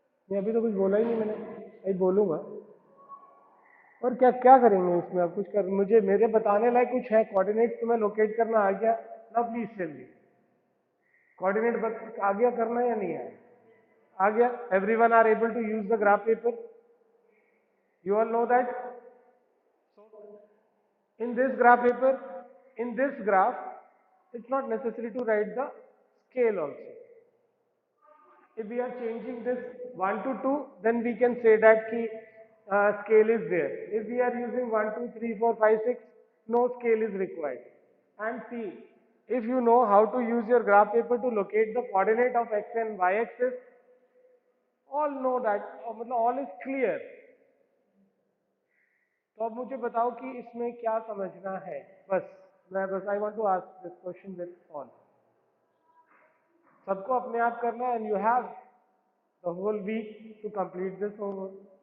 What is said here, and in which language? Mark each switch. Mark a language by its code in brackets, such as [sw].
[hi] नहीं अभी तो कुछ बोला ही नहीं मैंने, अभी बोलूंगा। और क्या क्या करेंगे इसमें? आप कुछ कर, मुझे मेरे बताने लायक कुछ है? कोऑर्डिनेट तुम्हें लोकेट करना आ गया ना? [en] please tell me, [hi] कोऑर्डिनेट आ गया करना या नहीं आया? आ गया? [en] Everyone are able to use the graph paper? You all know that? In this graph paper, in this graph, it's not necessary to write the scale also. If we are changing this 1 to 2, then we can say that ki, scale is there. If we are using 1, 2, 3, 4, 5, 6, no scale is required. And see, if you know how to use your graph paper to locate the coordinate of x and y axis, all know that, मतलब all is clear. [hi] तो अब मुझे बताओ कि इसमें क्या समझना है? बस बस [en] I want to ask this question with all. [hi] सबको अपने आप करना है, [en] And you have the whole week to complete this homework.